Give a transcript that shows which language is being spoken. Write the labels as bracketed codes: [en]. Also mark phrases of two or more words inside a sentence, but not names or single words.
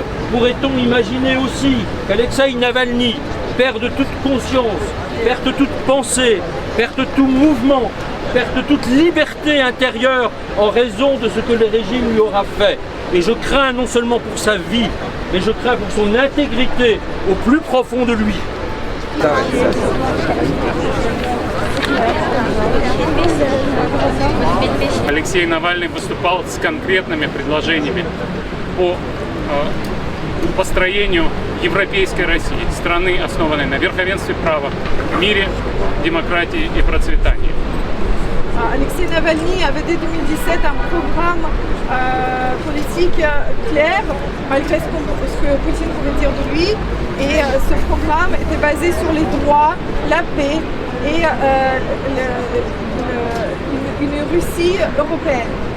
[fr] Pourrait-on imaginer aussi qu'Alexeï Navalny perde toute conscience, perde toute pensée, perde tout mouvement, perde toute liberté intérieure en raison de ce que le régime lui aura fait? Et je crains non seulement pour sa vie, mais je crains pour son intégrité au plus profond de lui. [ru] Алексей Навальный выступал с конкретными предложениями по построению европейской России, страны, основанной на верховенстве права, мире, демократии и процветании. [fr] Alexei Navalny avait dès 2017 un programme politique clair, malgré ce que Poutine pouvait dire de lui. Et ce programme était basé sur les droits, la paix et une Russie européenne.